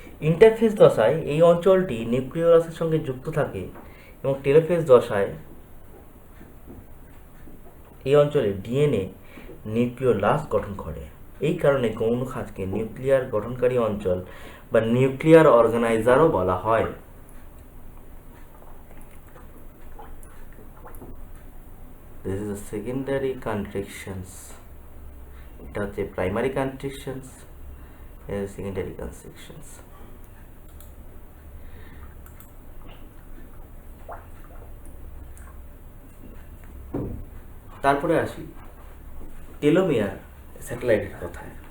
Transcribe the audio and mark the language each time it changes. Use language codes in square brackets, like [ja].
[bn] Interphase দশায় এই অঞ্চলটি নিউক্লিয়াসের সঙ্গে যুক্ত থাকে এবং টেলোফেজ দশায় এই অঞ্চলে ডিএনএ নিউক্লিওলাস গঠন করে। এই কারণে গৌণ খাঁজকে নিউক্লিয়ার গঠনকারী অঞ্চল বা নিউক্লিয়ার অর্গানাইজারও বলা হয়। [en] This is the secondary contractions. [bn] এটা হচ্ছে প্রাইমারি কন্ট্রাকশনস, সেকেন্ডারি কনস্ট্রাকশনস। তারপরে আসি টেলোমিয়ার স্যাটেলাইটের কথায়।